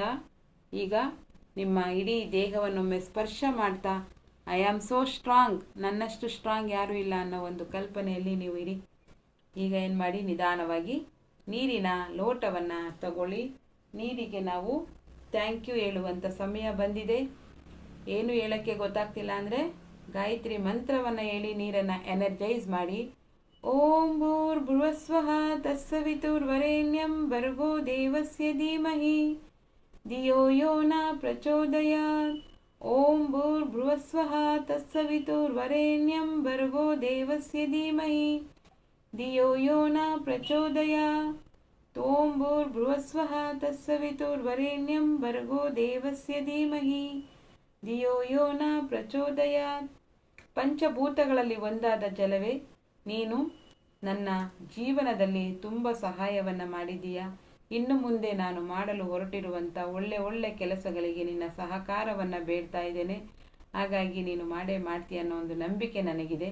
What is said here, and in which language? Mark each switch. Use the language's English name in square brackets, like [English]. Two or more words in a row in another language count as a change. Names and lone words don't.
[Kannada] ಈಗ ನಿಮ್ಮ ಇಡೀ ದೇಹವನ್ನೊಮ್ಮೆ ಸ್ಪರ್ಶ ಮಾಡ್ತಾ [English] I am so strong, [Kannada] ನನ್ನಷ್ಟು ಸ್ಟ್ರಾಂಗ್ ಯಾರೂ ಇಲ್ಲ ಅನ್ನೋ ಒಂದು ಕಲ್ಪನೆಯಲ್ಲಿ ನೀವು ಇರಿ. ಈಗ ಏನು ಮಾಡಿ, ನಿಧಾನವಾಗಿ ನೀರಿನ ಲೋಟವನ್ನು ತಗೊಳ್ಳಿ. ನೀರಿಗೆ ನಾವು [English] thank you [Kannada] ಹೇಳುವಂಥ ಸಮಯ ಬಂದಿದೆ. ಏನು ಹೇಳೋಕ್ಕೆ ಗೊತ್ತಾಗ್ತಿಲ್ಲ ಅಂದರೆ ಗಾಯತ್ರಿ ಮಂತ್ರವನ್ನು ಹೇಳಿ ನೀರನ್ನು ಎನರ್ಜೈಸ್ ಮಾಡಿ. [Sanskrit] ಓಂ ಭೂರ್ಭುವಸ್ವಃ ತತ್ಸವಿತುರ್ವರೆಣ್ಯಂ ಭರ್ಗೋ ದೇವಸ್ಯ ಧೀಮಹಿ ಧಿಯೋ ಯೋ ನ ಪ್ರಚೋದಯಾತ್. ಓಂ ಭೂರ್ಭುವಸ್ವಃ ತತ್ಸವಿತುರ್ವರೆಣ್ಯಂ ಭರ್ಗೋ ದೇವಸ್ಯ ಧೀಮಹಿ ಧಿಯೋ ಯೋ ನ ಪ್ರಚೋದಯಾತ್. ಓಂ ಭೂರ್ಭುವಸ್ವಃ ತತ್ಸವಿತುರ್ವರೆಣ್ಯಂ ಭರ್ಗೋ ದೇವಸ್ಯ ಧೀಮಹಿ ಧಿಯೋ ಯೋ ನ ಪ್ರಚೋದಯಾತ್. [Kannada] ಪಂಚಭೂತಗಳಲ್ಲಿ ಒಂದಾದ ಜಲವೇ, ನೀನು ನನ್ನ ಜೀವನದಲ್ಲಿ ತುಂಬ ಸಹಾಯವನ್ನು ಮಾಡಿದೀಯಾ. ಇನ್ನು ಮುಂದೆ ನಾನು ಮಾಡಲು ಹೊರಟಿರುವಂಥ ಒಳ್ಳೆ ಕೆಲಸಗಳಿಗೆ ನಿನ್ನ ಸಹಕಾರವನ್ನು ಬೇಡ್ತಾ ಇದ್ದೇನೆ. ಹಾಗಾಗಿ ನೀನು ಮಾಡೇ ಮಾಡ್ತೀಯ ಅನ್ನೋ ಒಂದು ನಂಬಿಕೆ ನನಗಿದೆ.